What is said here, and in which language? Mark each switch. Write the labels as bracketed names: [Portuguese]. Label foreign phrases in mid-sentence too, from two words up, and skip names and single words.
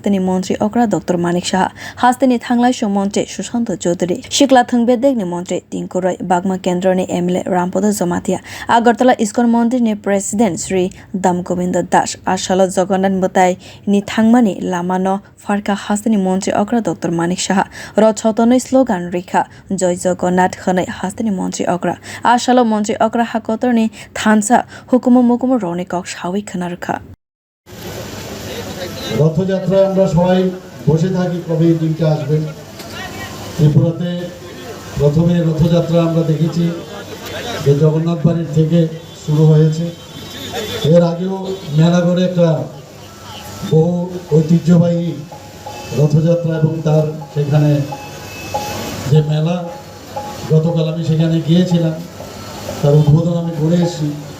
[Kok Borok] ni montri okra Dr.Manik Saha Haste ni thanglaisu montri Shushanta Chowdhury sikla thwng bedekni montri Tinku Roy Bagma kendra ni MLA Rampadha Jamatia Agartala Iskon mondir ni President Shri Dam Govinda ashalo Jagannath mwtai ni thangmani lamano farka Haste ni montri okra Dr.Manik Saha Rath Yatra slogan rikha Joy Jagannath khanai Haste ni montri okra ashalo montri okra hakotor ni thansa hukumu mukumu roni kok shawi khana rakha [Bangla] Rath Yatra আমরা সবাই বসে থাকি কবে এই দিনটা আসবে ত্রিপুরাতে প্রথমে রথ যাত্রা আমরা দেখেছি যে জগন্নাথ বাড়ির থেকে শুরু হয়েছে এর আগেও মেলাগড়ে একটা বহু ঐতিহ্যবাহী রথযাত্রা এবং তার সেখানে যে মেলা গতকাল আমি সেখানে গিয়েছিলাম তার উদ্বোধন আমি করে এসেছি